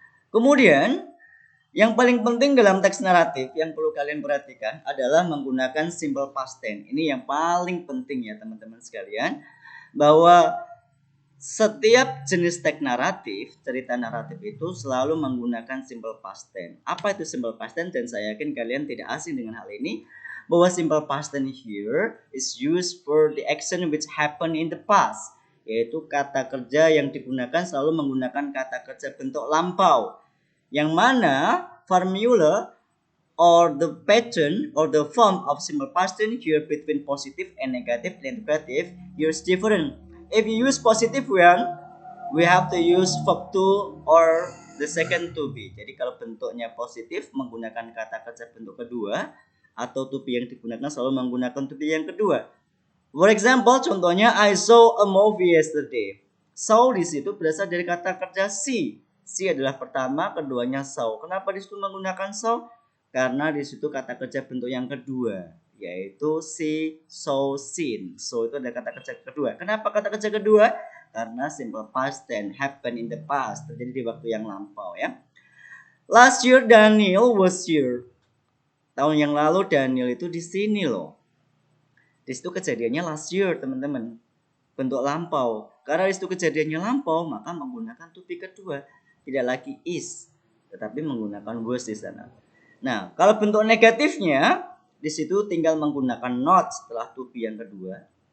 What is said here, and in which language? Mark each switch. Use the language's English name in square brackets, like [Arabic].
[Indonesian] Kemudian yang paling penting dalam teks naratif yang perlu kalian perhatikan adalah menggunakan simple past tense. Ini yang paling penting ya teman-teman sekalian. Bahwa setiap jenis teks naratif, cerita naratif itu selalu menggunakan simple past tense. Apa itu simple past tense? Dan saya yakin kalian tidak asing dengan hal ini. Bahwa [English] simple past tense here is used for the action which happened in the past. [Indonesian] Yaitu kata kerja yang digunakan selalu menggunakan kata kerja bentuk lampau. Yang mana formula [English] or the pattern or the form of simple past tense here between positive and negative and interrogative here is different. If you use positive one, we have to use verb to or the second to be. [Indonesian] Jadi kalau bentuknya positif menggunakan kata kerja bentuk kedua, atau to be yang digunakan selalu menggunakan to be yang kedua. [English] For example, [Indonesian] contohnya [English] I saw a movie yesterday. [Indonesian] Saw di situ berasal dari kata kerja see. See adalah pertama, keduanya saw. Kenapa di situ menggunakan saw? Karena di situ kata kerja bentuk yang kedua, yaitu see, saw, seen. So itu ada kata kerja kedua. Kenapa kata kerja kedua? Karena simple past tense, [English] happen in the past, [Indonesian] terjadi di waktu yang lampau ya. [English] Last year Daniel was here. [Indonesian] Tahun yang lalu Daniel itu di sini loh. Di situ kejadiannya [English] last year, [Indonesian] teman-teman. Bentuk lampau. Karena di situ kejadiannya lampau, maka menggunakan to be kedua. Tidak lagi is, tetapi menggunakan was di sana. Nah, kalau bentuk negatifnya, di situ tinggal menggunakan not setelah to be yang kedua.